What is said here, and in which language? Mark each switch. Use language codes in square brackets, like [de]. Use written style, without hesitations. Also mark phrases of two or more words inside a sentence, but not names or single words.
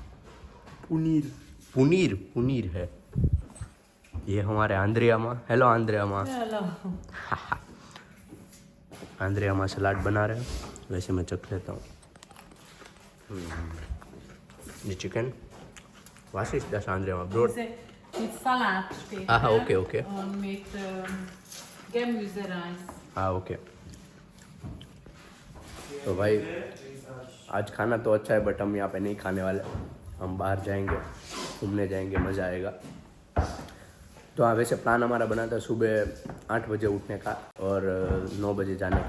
[hi] पुनीर है। ये हमारे आंद्रिया माँ, हेलो आंद्रिया माँ। हेलो। आंद्रिया माँ सलाद बना रहे हैं, वैसे मैं चख लेता हूँ। ये चिकन, [de] was ist das Andrea माँ? ब्रोड Mit Salat steht. Aha, okay. Und mit Gemüsereis. [hi] हाँ ओके। तो भाई आज खाना तो अच्छा है, बट हम यहाँ पे नहीं खाने वाले, हम बाहर जाएंगे, घूमने जाएंगे, मज़ा आएगा। तो हाँ, वैसे प्लान हमारा बना था सुबह 8 बजे उठने का और 9 बजे जाने का।